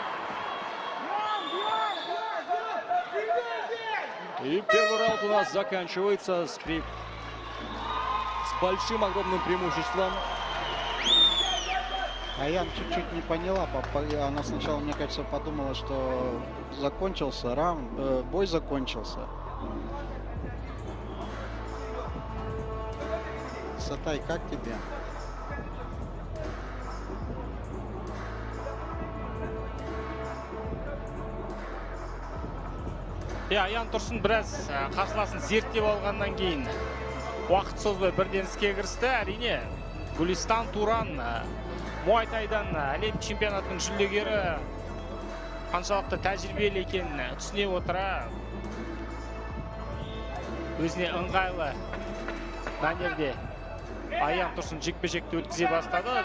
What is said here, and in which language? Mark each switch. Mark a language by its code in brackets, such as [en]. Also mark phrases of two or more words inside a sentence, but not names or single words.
[ru] И первый раунд у нас заканчивается с большим, огромным преимуществом. Аян чуть-чуть не поняла. Она сначала, мне кажется, подумала, что закончился раунд, бой закончился. Сатай, как тебе? [kk] Аян Турсун біраз қарсыласын зерттеп алғаннан кейін уақыт созбай бірден іске кірісті. Әрине, Гулистан Туран Муайтайдан әлем чемпионатының жүлдегері қаншалықты тәжірибелі екенін түсіне отыра, өзіне ыңғайлы мәнерде Аян Турсун жекпе-жекті өткізе бастады.